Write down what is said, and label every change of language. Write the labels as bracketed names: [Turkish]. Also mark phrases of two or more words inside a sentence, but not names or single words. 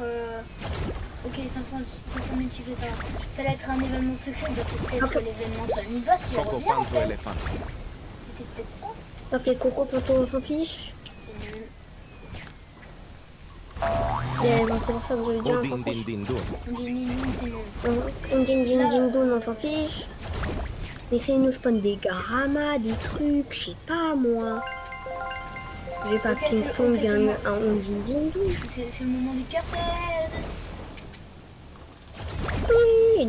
[French] ok, 500 multiplicateurs. Ça allait être un événement secret, bah c'est peut-être l'événement Salmiba qui Coco revient en Fanto fait. Elephant. C'était peut-être ça. Ok, Coco Photo, on s'en fiche. C'est nul. Et bon, c'est pour ça que je le dis, on Din s'en din fiche. din dun. C'est nul. Ding ding ding dong, on s'en fiche. Mais fais-nous spawn des Garama, des trucs, je sais pas moi. J'ai pas Ok, ping-pong, c'est bon, un ding ding dong. C'est le moment des cursed. Spin.